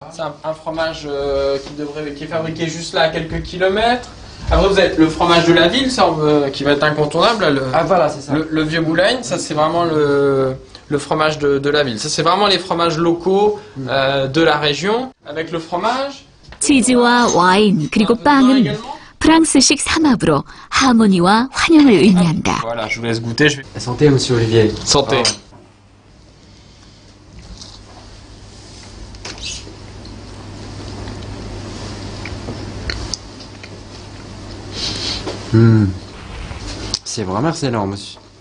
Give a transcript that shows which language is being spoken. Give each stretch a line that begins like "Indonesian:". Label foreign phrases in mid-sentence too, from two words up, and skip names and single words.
French: C'est un fromage qui est fabriqué juste là à quelques kilomètres. Après vous avez le fromage de la ville, ça, qui va être incontournable. Là, voilà, c'est ça. Le vieux Boulogne, ça c'est vraiment le fromage de la ville. Ça c'est vraiment les fromages locaux de la région. Avec le fromage.
Korean: 치즈와 와인 그리고 빵은 프랑스식 삼합으로 하모니와 환영을 의미한다.
French: Voilà, je vous laisse goûter. Santé, monsieur Olivier. Santé. C'est vraiment excellent, monsieur.